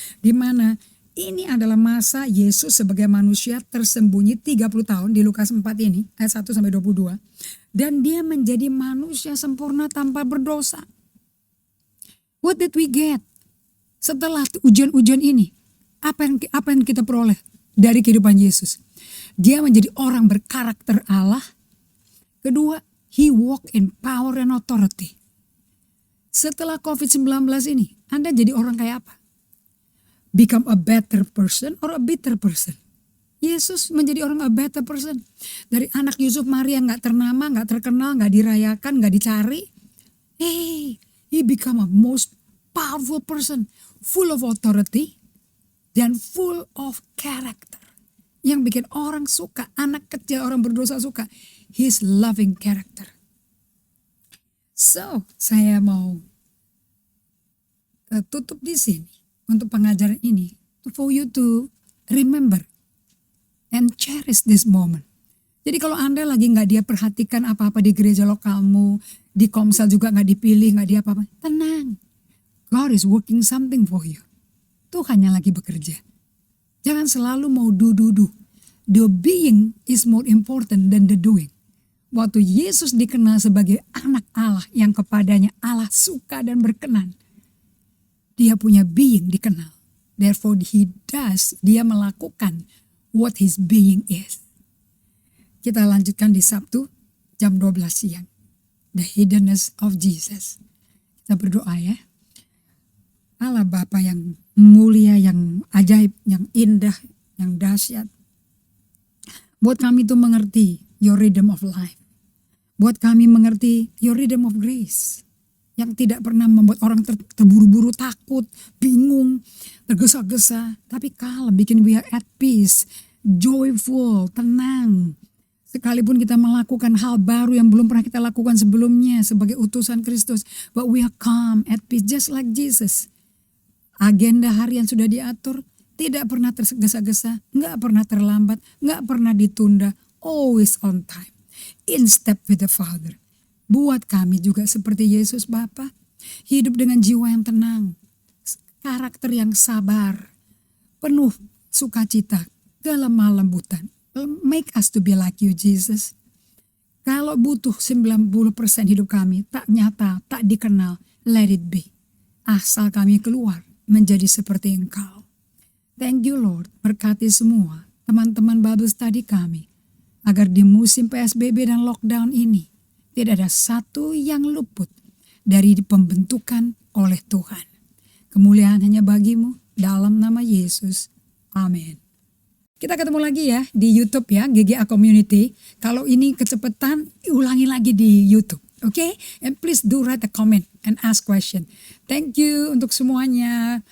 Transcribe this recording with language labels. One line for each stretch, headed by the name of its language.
Indonesian: Di mana ini adalah masa Yesus sebagai manusia tersembunyi 30 tahun di Lukas 4 ini ayat 1 sampai 22. Dan dia menjadi manusia sempurna tanpa berdosa.
English: What did we get?
Indonesian: Setelah ujian-ujian ini, apa yang kita peroleh dari kehidupan Yesus? Dia menjadi orang berkarakter Allah. Kedua,
English: He walk in power and authority.
Indonesian: Setelah COVID-19 ini, Anda jadi orang kayak apa?
English: Become a better person or a bitter person?
Indonesian: Yesus menjadi orang
English: a better person.
Indonesian: Dari anak Yusuf Maria gak ternama, gak terkenal, gak dirayakan, gak dicari.
English: He become a most powerful person. Full of authority dan full of character.
Indonesian: Yang bikin orang suka, anak kecil, orang berdosa suka.
English: His loving character.
Indonesian: So, saya mau tutup di sini untuk pengajaran ini.
English: For you to remember and cherish this moment.
Indonesian: Jadi kalau Anda lagi gak dia perhatikan apa-apa di gereja lokalmu, di Komsel juga gak dipilih, gak dia apa-apa. Tenang.
English: God is working something for you.
Indonesian: Tuhan yang lagi bekerja. Jangan selalu mau do.
English: The being is more important than the doing.
Indonesian: Waktu Yesus dikenal sebagai anak Allah yang kepadanya Allah suka dan berkenan. Dia punya being dikenal.
English: Therefore
Indonesian: dia melakukan
English: what his being is.
Indonesian: Kita lanjutkan di Sabtu jam 12 siang.
English: The hiddenness of Jesus.
Indonesian: Kita berdoa ya. Allah Bapa yang mulia, yang ajaib, yang indah, yang dahsyat. Buat kami itu mengerti
English: your rhythm of life.
Indonesian: Buat kami mengerti
English: your rhythm of grace.
Indonesian: Yang tidak pernah membuat orang terburu-buru, takut, bingung, tergesa-gesa. Tapi kalem, bikin
English: we are at peace, joyful,
Indonesian: tenang. Sekalipun kita melakukan hal baru yang belum pernah kita lakukan sebelumnya sebagai utusan Kristus.
English: But we are calm, at peace, just like Jesus.
Indonesian: Agenda harian sudah diatur, tidak pernah tergesa-gesa, gak pernah terlambat, gak pernah ditunda,
English: always on time. In step with the Father.
Indonesian: Buat kami juga seperti Yesus Bapa, hidup dengan jiwa yang tenang, karakter yang sabar, penuh sukacita, kelemah lembutan.
English: Make us to be like you Jesus.
Indonesian: Kalau butuh 90% hidup kami tak nyata, tak dikenal,
English: let it be.
Indonesian: Asal kami keluar menjadi seperti Engkau.
English: Thank you Lord,
Indonesian: berkati semua teman-teman Bible Study kami. Agar di musim PSBB dan lockdown ini, tidak ada satu yang luput dari pembentukan oleh Tuhan. Kemuliaan hanya bagimu dalam nama Yesus. Amin. Kita ketemu lagi ya di YouTube ya, GGA Community. Kalau ini kecepatan, ulangi lagi di YouTube. Okay?
English: And please do write a comment and ask question. Thank you
Indonesian: untuk semuanya.